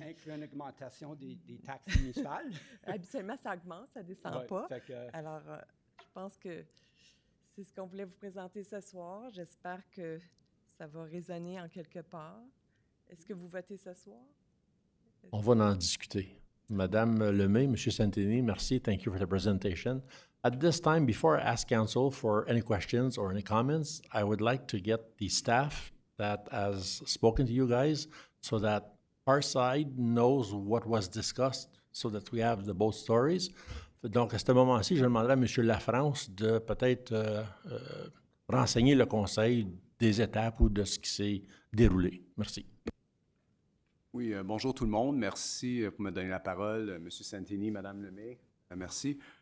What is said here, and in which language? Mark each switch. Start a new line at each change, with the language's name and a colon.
French: Incluant une augmentation des taxes municipales. Habituellement, ça augmente, ça ne descend pas. Alors, je pense que c'est ce qu'on voulait vous présenter ce soir. J'espère que ça va résonner en quelque part. Est-ce que vous votez ce soir? On va en discuter. Madame Lemay, Monsieur Santini, merci.
English: Thank you for the presentation. At this time, before I ask council for any questions or any comments, I would like to get the staff that has spoken to you guys so that our side knows what was discussed so that we have the both stories.
French: Donc, à ce moment-ci, je demanderai à M. Lafrance de peut-être renseigner le conseil des étapes ou de ce qui s'est déroulé. Merci. Oui, bonjour tout le monde. Merci pour me donner la parole, M. Santini, Mme Lemay. Merci.